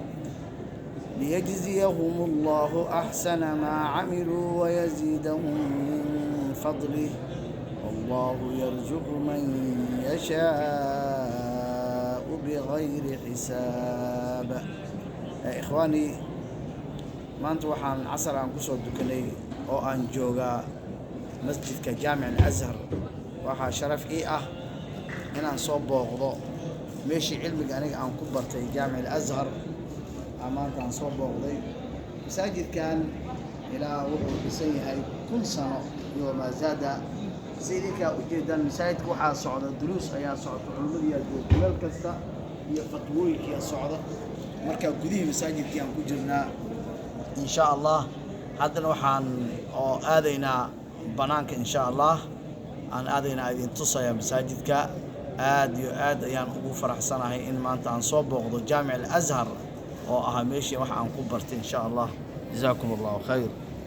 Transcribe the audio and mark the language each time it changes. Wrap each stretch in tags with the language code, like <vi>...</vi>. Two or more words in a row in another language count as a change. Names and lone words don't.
<ar>ليجزيهم الله أحسن ما عملوا ويزيدهم من فضله والله يرزق من يشاء بغير حساب.</ar> <so>إخواني maanta waxaan casar aan ku soo dukanay oo aan joogaa masjidka jaamic al-azhar. waxaa sharaf ii ah inaan soo booqdo meeshii cilmiga aniga aan ku bartay jaamic al-azhar. maanta aan soo booqday masaajidkan ilaa wuxuu dhisan yahay 1000 sano iyo maazaada. sidika u jeedaan masaajidka waxaa socda duruus ayaa socda, culimada iyo meel kasta iyo fatwooyinka socda. marka gudihii masaajidkii aan ku jirnaa</so> <ar>إن شاء الله.</ar> <so>haddana waxaan oo aadaynaa banaanka</so> <ar>إن شاء الله.</ar> <so>aan aadaynaa idin tusaya masaajidka. aad iyo aad ayaan ugu faraxsanahay in maanta aan soo booqdo jaamic al-azhar oo ah meeshii wax aan ku bartay</so> <ar>إن شاء الله. جزاكم الله خير.</ar>